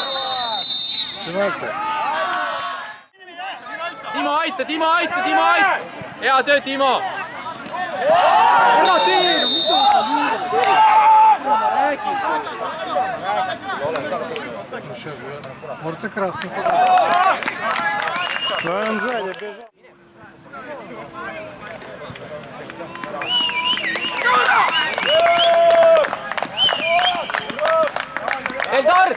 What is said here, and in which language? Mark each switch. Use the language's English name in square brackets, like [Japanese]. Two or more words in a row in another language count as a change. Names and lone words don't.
[Estonian] Timo, aita! Hea töö, Timo! Ära tee! [Russian] Может и красный. Но он сзади бежал. Eldar!